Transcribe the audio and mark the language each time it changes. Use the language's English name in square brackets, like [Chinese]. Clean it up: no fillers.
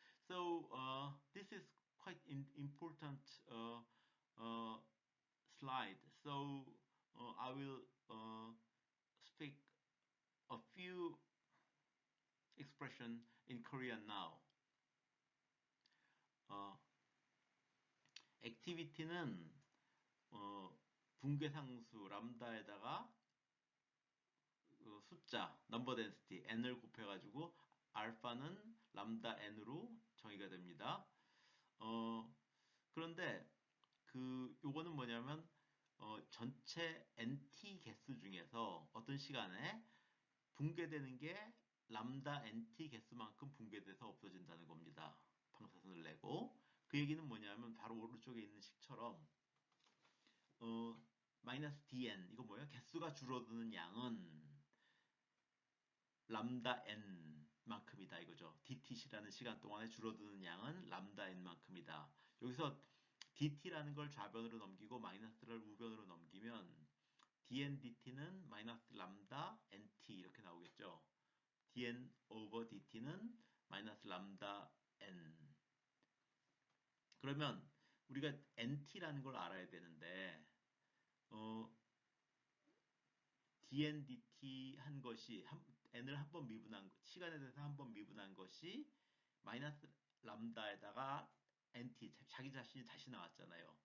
[English] So this is quite important slide. So I will speak a few expression in Korean now. [Korean] 액티비티는 붕괴상수 람다에다가 숫자 number density n을 곱해가지고 알파는 람다 n으로 정의가 됩니다. 그런데 요거는 뭐냐면 전체 nt 개수 중에서 어떤 시간에 붕괴되는 게 람다 nt 개수만큼 붕괴돼서 없어진다는 겁니다. 방사선을 내고 그 얘기는 뭐냐면 바로 오른쪽에 있는 식처럼 마이너스 dn 이거 뭐예요? 개수가 줄어드는 양은 람다 n 만큼이다 이거죠. dt라는 시간 동안에 줄어드는 양은 람다 n 만큼이다. 여기서 dt라는 걸 좌변으로 넘기고 마이너스를 우변으로 넘기면 dn dt는 마이너스 람다 nt 이렇게 나오겠죠. dn over dt는 마이너스 람다 n. 그러면 우리가 nt라는 걸 알아야 되는데 dn dt 한 것이 n을 한 번 미분한 시간에 대해서 한 번 미분한 것이 마이너스 람다에다가 nt 자기 자신이 다시 나왔잖아요.